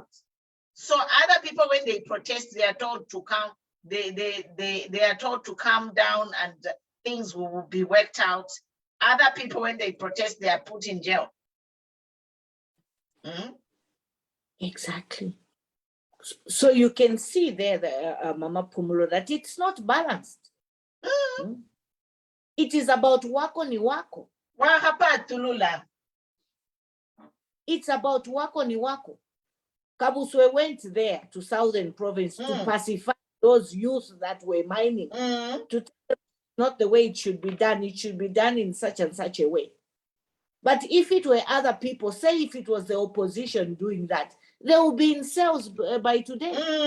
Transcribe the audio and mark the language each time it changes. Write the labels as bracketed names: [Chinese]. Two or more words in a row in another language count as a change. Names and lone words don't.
[English] So other people, when they protest, they are told to come, they are told to calm down and things will be worked out. Other people, when they protest, they are put in jail. Exactly. So you can see there, Mama Pumulo, that it's not balanced. It is about [Bemba] wako ni wako. [English] It's about [Bemba] wako ni wako. [English] Kabuswe went there to Southern Province to pacify those youths that were mining, to tell them not the way it should be done. It should be done in such and such a way. But if it were other people, say if it was the opposition doing that, they would be in cells by today.